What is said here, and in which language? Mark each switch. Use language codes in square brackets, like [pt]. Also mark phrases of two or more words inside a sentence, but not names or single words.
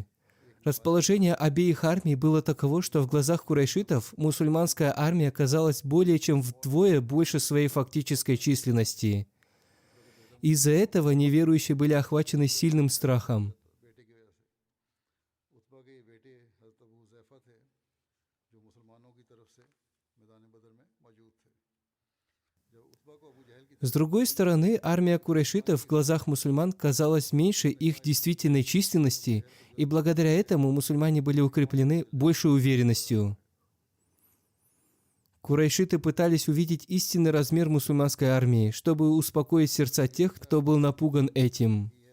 [ru] Расположение обеих армий было таково, что в глазах курайшитов мусульманская армия казалась более чем вдвое больше своей фактической численности. Из-за этого неверующие были охвачены сильным страхом. [ur] کہ یہ بیٹے حضرت ابو حذیفہ تھے جو مسلمانوں کی طرف سے میدان بدر میں موجود تھے. جب عتبہ کو ابو جہل کی [ru] С другой стороны, армия курайшитов в глазах мусульман казалась меньше их действительной численности, и благодаря этому мусульмане были укреплены большей уверенностью. Курайшиты пытались увидеть истинный размер мусульманской армии, чтобы успокоить сердца тех, кто был напуган этим.